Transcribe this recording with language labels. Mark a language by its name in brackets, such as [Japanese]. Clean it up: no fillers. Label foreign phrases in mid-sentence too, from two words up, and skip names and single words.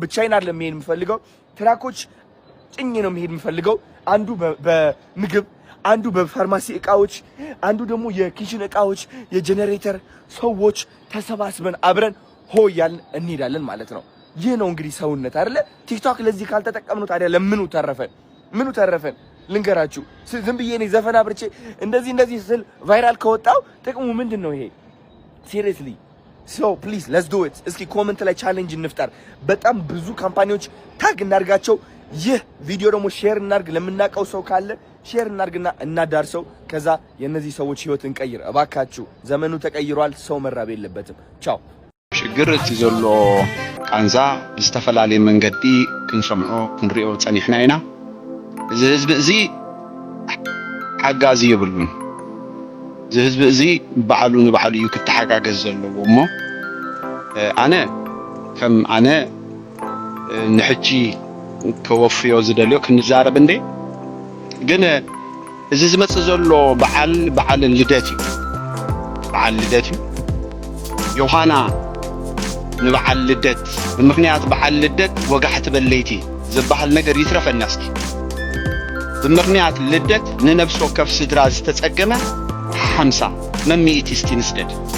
[Amharic] ብቻዬን አይደለም መሄድ የምፈልገው ትራኮች ጭኜ ነው መሄድ የምፈልገው አንዱ በምግብ አንዱ በፋርማሲ እቃዎች አንዱ ደግሞ የኪችን እቃዎች የጄነሬተር ሰዎች ተሰባስበን አብረን ሆያል እንሄዳለን ማለት ነው ይህ ነው እንግዲህ ሰውነት አይደለ ቲክቶክ ለዚህ ካልተጠቀምነው ታዲያ ለምኑ ተረፈን ልንገራችሁ ዝም ብዬ እኔ ዘፈን አብርቼ እንደዚህ ስል ቫይራል ከወጣው ጥቅሙ ምንድነው ይሄ ሲሪየስሊ [English] so please let's do it [Amharic] እስኪ ኮሜንት ላይ ቻሌንጅ እንፍጠር በጣም ብዙ ካምፓኒዎች ታግ እናርጋቸው ይህ ቪዲዮ ደግሞ ሼር እናርግ ለምናቀው ሰው ካለ ሼር እናርግና እናዳርሰው ከዛ የነዚህ ሰዎች ህይወት እንቀይር እባካችሁ ዘመኑ ተቀይሯል ሰው መራብ የለበትም ቻው [Tigrinya] ሽግር እቲ ዘሎ ቃንዛ ዝተፈላልየ መንገዲ ክንሰምዖ ክንሪኦ ጸኒሕና ኢና እዚ ህዝቢ እዚ ሓጋዚ ይብሉን እዚ ህዝቢ እዚ በዓሉ ንበዓሉ እዩ ክትሓጋገዝ ዘለዎ እሞ ኣነ ንሕጂ ከወፍዮ ዝደልዮ ክንዛረብ እንዴ ግን እዚ ዝመጽእ ዘሎ በዓል ልደት እዩ ዮሐና ንበዓል ልደት ብምክንያት በዓል ልደት ወጋሕቲ በለይቲ ዝበሃል ነገር ይትረፈና እስኪ ብምክንያት ልደት ንነፍስ ወከፍ ስድራ ዝተጸገመ 50 መሚእቲ እስቲ ንስደድ